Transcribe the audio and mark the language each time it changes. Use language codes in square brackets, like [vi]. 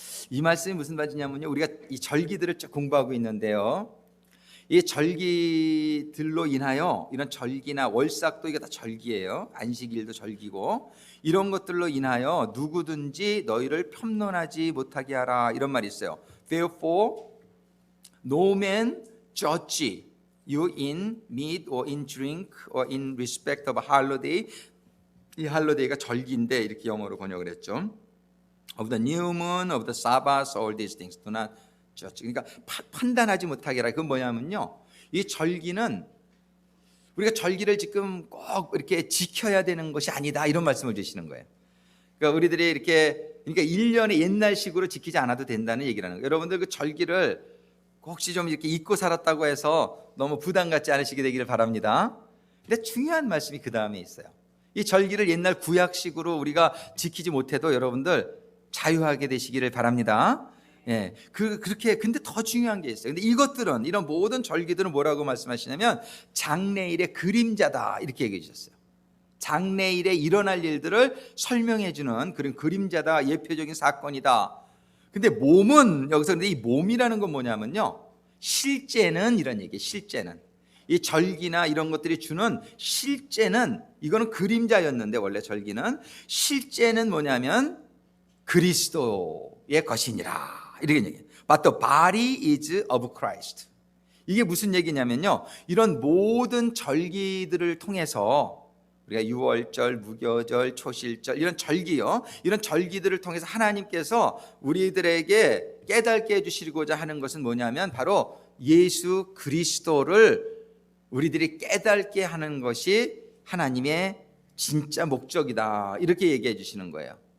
[ko] 이 말씀이 무슨 말이냐면요, 우리가 이 절기들을 쭉 공부하고 있는데요, 이 절기들로 인하여 이런 절기나 월삭도 이게 다 절기예요. 안식일도 절기고, 이런 것들로 인하여 누구든지 너희를 편론하지 못하게 하라, 이런 말이 있어요. [en] Therefore, no man judge you in meat or in drink or in respect of a holiday. [ko] 이 할로데이가 절기인데 이렇게 영어로 번역을 했죠. [en] Of the new moon, of the Sabbath, all these things do not judge. [ko] 그러니까 판단하지 못하게 하라. 그건 뭐냐면요, 이 절기는 우리가 절기를 지금 꼭 이렇게 지켜야 되는 것이 아니다, 이런 말씀을 주시는 거예요. 그러니까 우리들이 이렇게, 그러니까 1년에 옛날식으로 지키지 않아도 된다는 얘기라는 거예요. 여러분들 그 절기를 혹시 좀 이렇게 잊고 살았다고 해서 너무 부담 갖지 않으시게 되기를 바랍니다. 근데 중요한 말씀이 그 다음에 있어요. 이 절기를 옛날 구약식으로 우리가 지키지 못해도 여러분들 자유하게 되시기를 바랍니다. 예, 그렇게. 근데 더 중요한 게 있어요. 근데 이것들은, 이런 모든 절기들은 뭐라고 말씀하시냐면 장래일의 그림자다, 이렇게 얘기해 주셨어요. 장래일에 일어날 일들을 설명해 주는 그런 그림자다, 예표적인 사건이다. 근데 몸은, 여기서 근데 이 몸이라는 건 뭐냐면요, 실제는, 이런 얘기예요. 실제는 이 절기나 이런 것들이 주는 실제는, 이거는 그림자였는데 원래 절기는, 실제는 뭐냐면 그리스도의 것이니라, 이렇게 얘기해요. [en] But the body is of Christ. [ko] 이게 무슨 얘기냐면요, 이런 모든 절기들을 통해서 우리가 유월절, 무교절, 초실절, 이런 절기요, 이런 절기들을 통해서 하나님께서 우리들에게 깨닫게 해주시고자 하는 것은 뭐냐면 바로 예수 그리스도를 우리들이 깨닫게 하는 것이 하나님의 진짜 목적이다, 이렇게 얘기해 주시는 거예요.